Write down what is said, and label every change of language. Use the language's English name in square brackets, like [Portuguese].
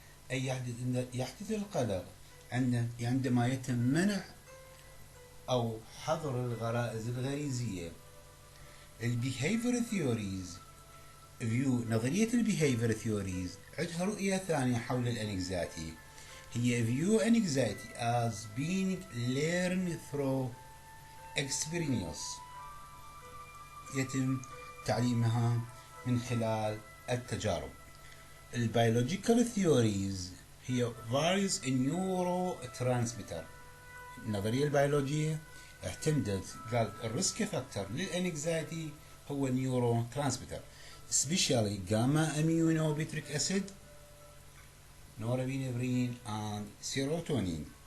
[Arabic] أي يحدث القلق عندما يتم منع أو حظر الغرائز الغريزية. البيهيفير ثيوريز نظرية البيهيفير ثيوريز عندها رؤية ثانية حول الانكزايتي. [English] هي view anxiety as being learned through experience. [Arabic] يتم تعليمها من خلال التجارب. البيولوجيكال ثيوريز هي [English] varies in neurotransmitter. [Arabic] النظرية البيولوجية اعتمدت قال الريسك فاكتور للانكزايتي هو نيورو ترانسميتر [English] especially gamma aminobutyric acid, norepinephrine and serotonin.